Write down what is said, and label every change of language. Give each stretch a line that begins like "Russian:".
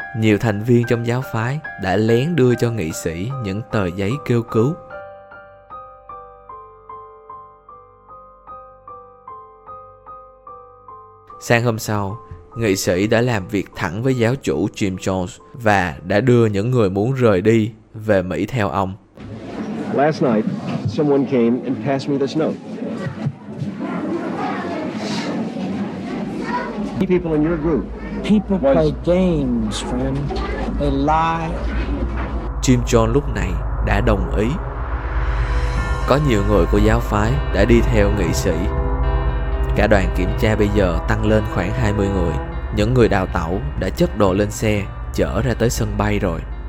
Vietnamese: Nhiều thành viên trong giáo phái đã lén đưa cho nghị sĩ những tờ giấy kêu cứu. Sáng hôm sau, nghị sĩ đã làm việc thẳng với giáo chủ Jim Jones và đã đưa những người muốn rời đi về Mỹ theo ông.
English: Last night, someone came and passed me this note. People in your group. People play games, friend. They lie.
Vietnamese: Jim Jones lúc này đã đồng ý. Có nhiều người của giáo phái đã đi theo nghị sĩ. Cả đoàn kiểm tra bây giờ tăng lên khoảng 20 người. Những người đào tẩu đã chất đồ lên xe, chở ra tới sân bay rồi.